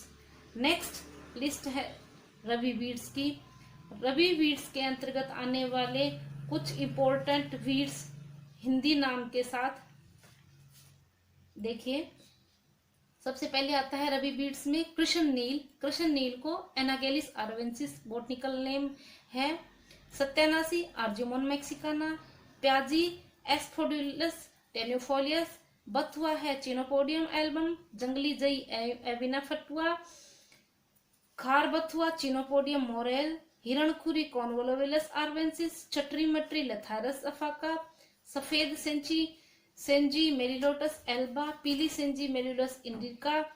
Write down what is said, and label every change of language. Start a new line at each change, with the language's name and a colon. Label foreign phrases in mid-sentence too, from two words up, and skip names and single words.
English: next list
Hindi: है रबी वीड्स की। रबी वीड्स के अंतर्गत आने वाले कुछ
English: important weeds
Hindi: हिंदी नाम के साथ देखिए। सबसे पहले आता है रबी वीड्स में कृष्ण नील। कृष्ण नील को एनागेलिस आर्वेंसिस
English: botanical name
Hindi: है। सत्यानासी आर्जुमोन मैक्सिकाना, प्याजी एस्फोडुलस टेन्यूफोलियस, बथुआ है चिनोपोडियम एल्बम, जंगली जई एविना फटुआ, खार बथुआ चिनोपोडियम मोरेल, हिरणखुरी कॉन्वोलोविलस आर्वेंसिस, चटरी मटरी लेथारस अफाका, सफेद सेंजी मेरिलोटस एल्बा, पीली सेंजी मेरिलोटस इंडिका,